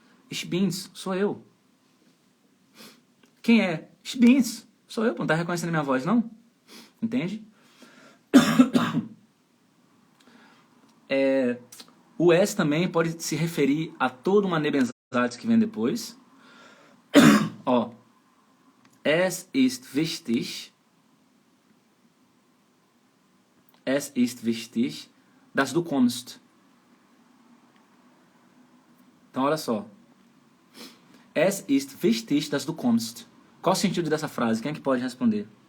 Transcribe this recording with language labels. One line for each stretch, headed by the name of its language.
German: Ich bin's,
Portuguese: sou eu. Quem é?
German: Ich bin's,
Portuguese: sou eu. Não tá reconhecendo a minha voz, não? Entende? O es também pode se referir a toda uma Nebensatz que vem depois.
German: Ó, es ist wichtig, dass du kommst.
Portuguese: Então, olha só.
German: Es ist wichtig, dass du kommst.
Portuguese: Qual o sentido dessa frase? Quem é que pode responder?